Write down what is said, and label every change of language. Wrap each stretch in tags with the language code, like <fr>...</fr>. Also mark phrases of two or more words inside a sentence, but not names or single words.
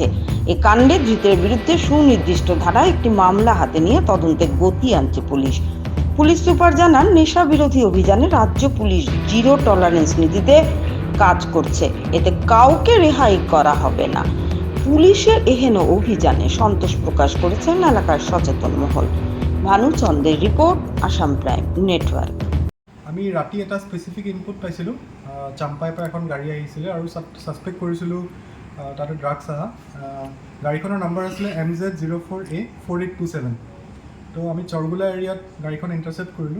<bn>এ কাণ্ডে ধৃতের বিরুদ্ধে সুনির্দিষ্ট ধারায় একটি মামলা হাতে নিয়ে তদন্তে গতি আনছে পুলিশ। পুলিশ সুপার জানান, নেশা বিরোধী অভিযানে রাজ্য পুলিশ</bn> <en>zero tolerance</en> <bn>নীতিতে কাজ করছে। এতে কাউকে রেহাই করা হবে না। পুলিশের এহেন অভিযানে সন্তোষ প্রকাশ করেছেন এলাকার সচেতন মহল।</bn> <as>ভানুচন্দ্রের ৰিপৰ্ট, আসাম প্ৰাইম নেটৱৰ্ক। আমি ৰাতি এটা</as> <en>specific input</en> <as>পাইছিলোঁ। চাম্পাইৰ পৰা এখন গাড়ী আহিছিলে আৰু ছাছপেক্ট কৰিছিলোঁ তাতে ড্ৰাগছ অহা। গাড়ীখনৰ নাম্বাৰ আছিলে MZ-04A 4827। তো আমি চৰগোলা এৰিয়াত গাড়ীখন ইণ্টাৰচেপ্ট কৰিলোঁ।</as>